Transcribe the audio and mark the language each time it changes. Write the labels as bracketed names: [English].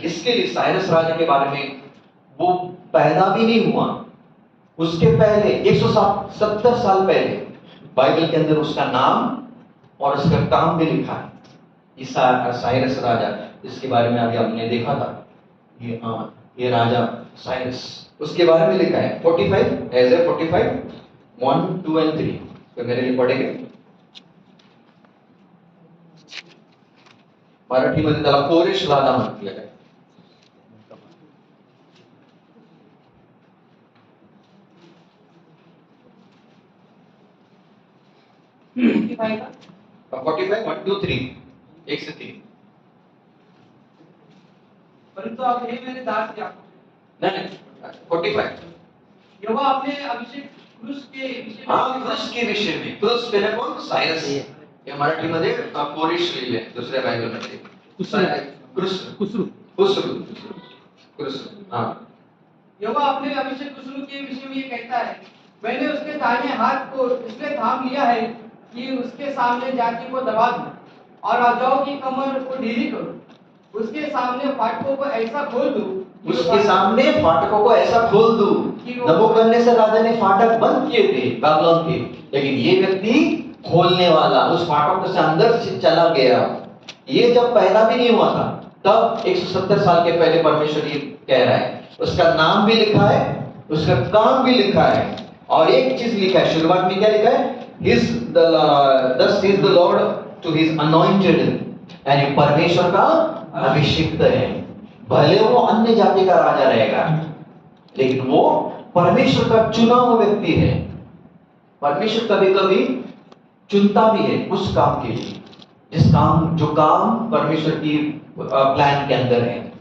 [Hindi] इसके लिए साइरस राजा के बारे में, वो पैदा भी नहीं हुआ, उसके पहले 170 साल पहले बाइबल के अंदर उसका नाम और उसका काम भी लिखा है। साइरस राजा, इसके बारे में अभी हमने देखा था, ये राजा साइरस, उसके बारे में लिखा है 45 ऐसे 45 1 2 और 3। तो मेरे लिए पढ़ेंगे। [Marathi] मराठीमध्ये त्याला कोरेश राजा म्हटलेलं आहे। का [Hindi] 45 1 2 3 1 से 3। परंतु अब हे मेरे दास याकूब, नहीं 45। यहोवा अपने अभिषेक क्रूस के विषय में, हाँ क्रूस के विषय में, क्रूस पहले कौन? साइरस। [Marathi] ये मराठीमध्ये कोरेश लिहिले, दुसऱ्या बायबलमध्ये क्रूस हाँ। [Hindi] यहोवा अपने अभिषेक कुसुम के विषय में ये कहता है, मैंने उसके दाहिने हाथ को इसलिए थाम लिया है कि उसके सामने जाति को दबा दूं और राजाओं की कमर को ढीली करूं, उसके सामने फाटकों को ऐसा खोल दूं, उसके सामने फाटकों को ऐसा खोल दूं। नबूकदनेस्सर राजा ने फाटक बंद किए थे बाबिलोन के, लेकिन ये व्यक्ति खोलने वाला, उस फाटक से अंदर से चला गया। ये जब पैदा भी नहीं हुआ था, तब 170 साल के पहले परमेश्वर ये कह रहा है। उसका नाम भी लिखा है, उसका काम भी लिखा है, और एक चीज लिखा है, शुरुआत में क्या लिखा है? [English] Thus says the Lord to his anointed, [Hindi] यानी परमेश्वर का अभिषिक्त है। भले वो अन्य जाति का राजा रहेगा, लेकिन वो परमेश्वर का चुना हुआ व्यक्ति है। परमेश्वर कभी कभी चुनता भी है उस काम के लिए, जो काम परमेश्वर की प्लान के अंदर है।